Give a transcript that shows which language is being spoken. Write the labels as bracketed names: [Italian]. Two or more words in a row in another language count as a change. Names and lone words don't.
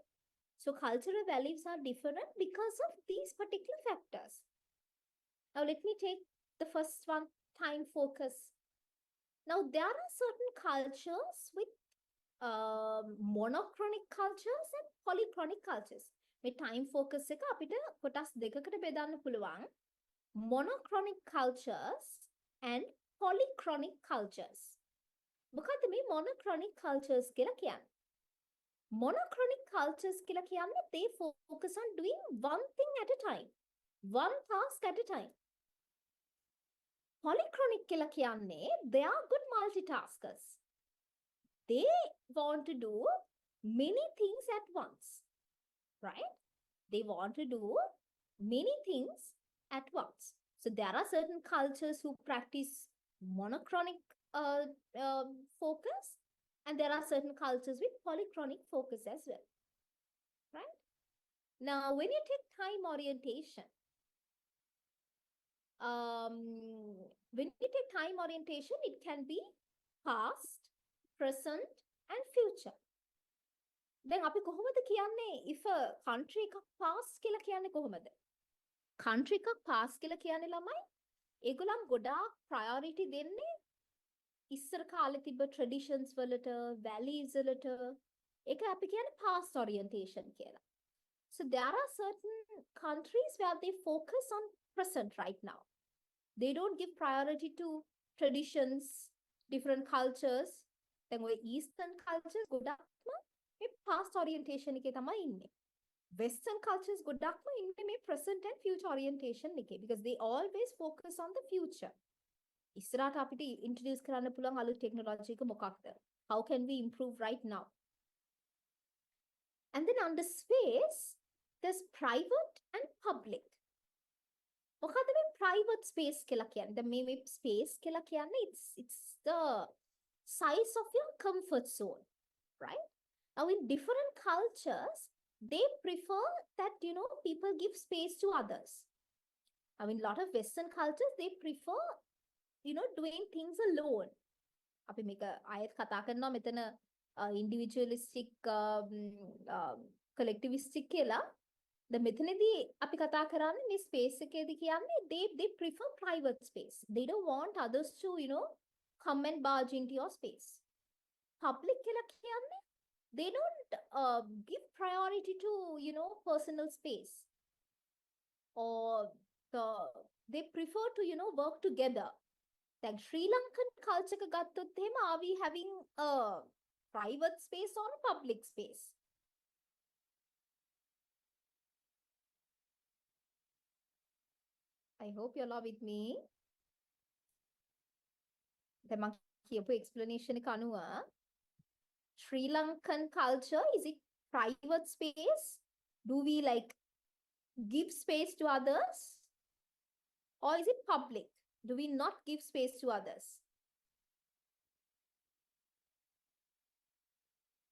[English] So cultural values are different because of these particular factors. Now let me take the first one, time focus. Now there are certain cultures with monochronic cultures and polychronic cultures. [Sinhala] මේ [English] time focus [Sinhala] එක අපිට කොටස් දෙකකට බෙදන්න පුළුවන්. [English] Monochronic cultures and polychronic cultures. [Sinhala] මොකද්ද මේ [English] monochronic cultures [Sinhala] කියලා කියන්නේ? [English] Monochronic cultures [Sinhala] කියලා කියන්නේ [English] they focus on doing one thing at a time. One task at a time. Polychronic [Sinhala] කියලා කියන්නේ [English] they are good multitaskers. They want to do many things at once. Right? They want to do many things at once. So there are certain cultures who practice monochronic focus, and there are certain cultures with polychronic focus as well. Right? Now, when you take time orientation, it can be past, present, and future. [Sinhala] දැන් අපි කොහොමද කියන්නේ [English] if a country [Sinhala] එකක් pass කියලා කියන්නේ කොහොමද? country එකක් pass කියලා කියන්නේ ළමයි ඒගොල්ලන් ගොඩාක් priority දෙන්නේ ඉස්සර කාලේ තිබ්බ traditions වලට, values වලට. ඒක අපි කියන්නේ [English] past orientation [Sinhala] කියලා. [English] So there are certain countries where they focus on present right now. They don't give priority to traditions, different cultures. [Sinhala] දැන් ඔය [English] eastern cultures [Sinhala] ගොඩක්ම මේ [English] past orientation [Sinhala] එකේ තමයි ඉන්නේ. [English] Western cultures [Sinhala] ගොඩක්ම ඉන්නේ මේ [English] present and future orientation එකේ because they always focus on the future. [Sinhala] ඉස්සරහට අපිට introduce කරන්න පුළුවන් අලුත් technology එක මොකක්ද? [English] How can we improve right now? And then under space, there's private and public. [Sinhala] මොකද්ද මේ [English] private space [Sinhala] කියලා කියන්නේ? දැන් මේ space කියලා කියන්නේ [English] it's the size of your comfort zone, right? Now in different cultures, they prefer that, you know, people give space to others. I mean, a lot of Western cultures, they prefer, you know, doing things alone. [Sinhala] අපි මේක ආයෙත් කතා කරනවා මෙතන [English] individualistic collectivistic [Sinhala] කියලා. The මෙතනදී අපි කතා කරන්නේ මේ space එකේදී කියන්නේ [English] they prefer private space. They don't want others to, you know, come and barge into your space. Public [Sinhala] කියලා කියන්නේ [English] they don't give priority to, you know, personal space, or they prefer to, you know, work together. Like Sri Lankan culture [Sinhala] එක ගත්තොත් එහෙම [English] are we having a private space or a public space? I hope you're all with me. [Sinhala] දැන් මම කියපු explanation එක අනුව Sri Lankan culture, [English] is it private space? Do we like give space to others? Or is it public? Do we not give space to others?